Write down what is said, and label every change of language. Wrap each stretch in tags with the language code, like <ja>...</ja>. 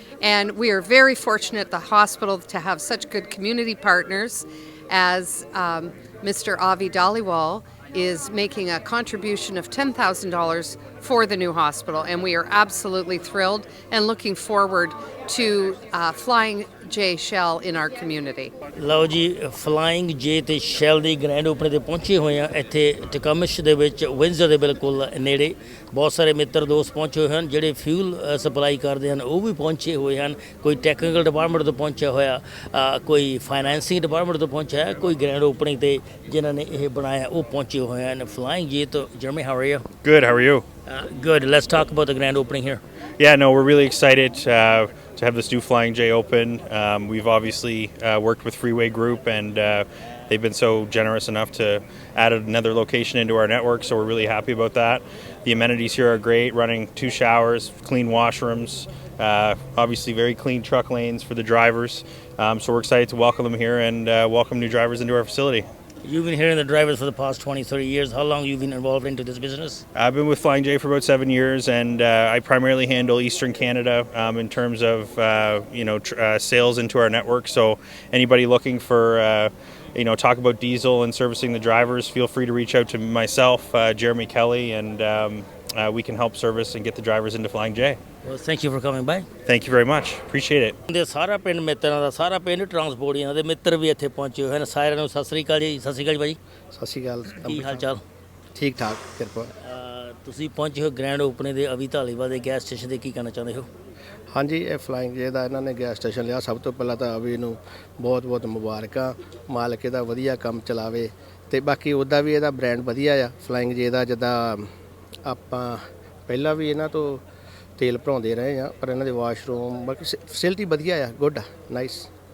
<en>And we are very fortunate at the hospital to have such good community partners as Mr. Avi Dhaliwal is making a contribution of $10,000 for the new hospital, and we are absolutely thrilled and looking forward to Flying J Shell in our community.</en> <pa>ਲਓ ਜੀ flying ਜੇ ਤੇ shell ਦੀ grand opening ਤੇ ਪਹੁੰਚੇ ਹੋਏ ਆ ਇੱਥੇ ਟਿਕਮਸ਼ ਦੇ ਵਿੱਚ ਵਿੰਜ਼ਰ ਦੇ ਬਿਲਕੁਲ ਨੇੜੇ ਬਹੁਤ ਸਾਰੇ ਮਿੱਤਰ ਦੋਸਤ ਪਹੁੰਚੇ ਹੋਏ ਹਨ ਜਿਹੜੇ ਫਿਊਲ ਸਪਲਾਈ ਕਰਦੇ ਹਨ ਉਹ ਵੀ ਪਹੁੰਚੇ ਹੋਏ ਹਨ ਕੋਈ ਟੈਕਨੀਕਲ ਡਿਪਾਰਟਮੈਂਟ ਤੋਂ ਪਹੁੰਚਿਆ ਹੋਇਆ ਕੋਈ ਫਾਈਨੈਂਸਿੰਗ ਡਿਪਾਰਟਮੈਂਟ ਤੋਂ ਪਹੁੰਚਿਆ ਹੈ ਕੋਈ ਗ੍ਰੈਂਡ ਓਪਨਿੰਗ ਤੇ ਜਿਨ੍ਹਾਂ ਨੇ ਇਹ ਬਣਾਇਆ ਉਹ ਪਹੁੰਚੇ ਹੋਏ ਹਨ ਫਲਾਈਂਗ ਜੇ ਤੋਂ</pa> <en>Jeremy, how are you? Good, how are you? Good. Let's talk about the grand opening here. Yeah, no, we're really excited to have this new Flying J open. We've obviously worked with Freeway Group, and they've been so generous enough to add another location into our network, so we're really happy about that. The amenities here are great, running 2 showers, clean washrooms, obviously very clean truck lanes for the drivers. So we're excited to welcome them here and welcome new drivers into our facility. You've been hearing the drivers for the past 20, 30 years. How long have you been involved into this business? I've been with Flying J for about 7 years, and I primarily handle Eastern Canada in terms of sales into our network. So anybody looking for talk about diesel and servicing the drivers, feel free to reach out to myself, Jeremy Kelly, and we can help service and get the drivers into Flying J. Well, thank you for coming by. Thank you very much. Appreciate it.</en> <pa>ਦੇ ਸਾਰਾ ਪਿੰਡ ਮਿੱਤਰਾਂ ਦਾ ਸਾਰਾ ਪਿੰਡ ਟਰਾਂਸਪੋਰਟੀਆਂ ਦੇ ਮਿੱਤਰ ਵੀ ਇੱਥੇ ਪਹੁੰਚੇ ਹੋਏ ਹਨ ਸਾਰਿਆਂ ਨੂੰ ਸਤਿ ਸ੍ਰੀ ਅਕਾਲ ਜੀ ਸਤਿ ਸ੍ਰੀ ਅਕਾਲ ਭਾਈ ਸਤਿ ਸ਼੍ਰੀ ਅਕਾਲ ਕੀ ਹਾਲ ਚਾਲ ਠੀਕ ਠਾਕ ਕਿਰਪਾ ਤੁਸੀਂ ਪਹੁੰਚੇ ਹੋ ਗ੍ਰੈਂਡ ਓਪਨਿੰਗ ਦੇ ਅਵੀ ਧਾਲੀਵਾਲ ਦੇ ਗੈਸ ਸਟੇਸ਼ਨ ਦੇ ਕੀ ਕਹਿਣਾ ਚਾਹੁੰਦੇ ਹੋ ਹਾਂਜੀ ਇਹ ਫਲਾਈਂਗ ਜੇ ਦਾ ਇਹਨਾਂ ਨੇ ਗੈਸ ਸਟੇਸ਼ਨ ਲਿਆ ਸਭ ਤੋਂ ਪਹਿਲਾਂ ਤਾਂ ਅਵੀ ਨੂੰ ਬਹੁਤ ਬਹੁਤ ਮੁਬਾਰਕਾਂ ਮਾਲਕ ਇਹਦਾ ਵਧੀਆ ਕੰਮ ਚਲਾਵੇ ਤੇ ਬਾਕੀ ਉਹਦਾ ਵੀ ਇਹਦਾ ਬ੍ਰਾਂਡ ਵਧੀਆ ਆ ਫਲਾਈਂਗ ਜੇ ਦਾ ਜਿੱਦਾਂ ਆਪਾਂ ਪਹਿਲਾਂ ਵੀ ਇਹਨਾਂ ਤੋਂ ਤੇਲ ਭਰਾਉਂਦੇ ਰਹੇ ਆ ਪਰ ਇਹਨਾਂ ਦੇ ਵਾਸ਼ਰੂਮ ਬਾਕੀ ਫੈਸਿਲਿਟੀ ਵਧੀਆ ਆ ਗੁੱਡ ਆ ਨਾਈਸ</pa>